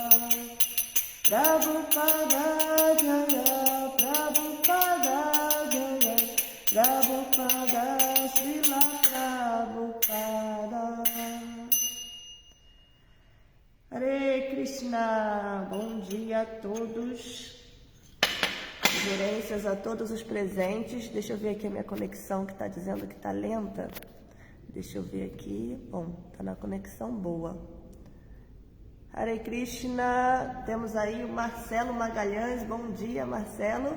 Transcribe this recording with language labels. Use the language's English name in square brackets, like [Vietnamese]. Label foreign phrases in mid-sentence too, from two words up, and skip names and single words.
[Sanskrit] प्रभुपाद जय प्रभुपाद जय प्रभुपाद श्रील प्रभुपाद हरे कृष्ण, [Portuguese] bom dia a todos, reverências a todos os presentes. Deixa eu ver aqui a minha conexão que está dizendo que está lenta. Deixa eu ver aqui, bom, está na conexão boa. [Sanskrit] हरे कृष्ण, [Portuguese] temos aí o Marcelo Magalhães, bom dia Marcelo.